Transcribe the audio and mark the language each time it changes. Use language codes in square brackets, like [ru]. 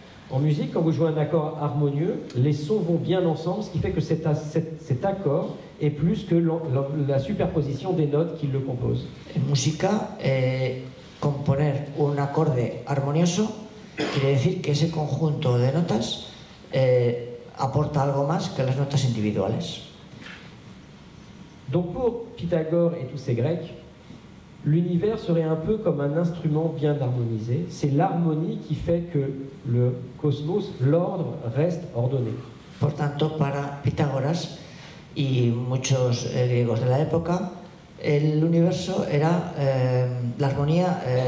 [fr] En musique, quand vous jouez un accord harmonieux, les sons vont bien ensemble, ce qui fait que cet accord est plus que la superposition des notes qui le composent. [es] En música, componer un acorde armonioso quiere decir que ese conjunto de notas aporta algo más que las notas individuales. [fr] Donc pour Pythagore et tous ces Grecs, l'univers serait un peu comme un instrument bien harmonisé. C'est l'harmonie qui fait que le cosmos, l'ordre, reste ordonné. [es] Por tanto, para Pitágoras y muchos griegos de la época, el universo era la armonía.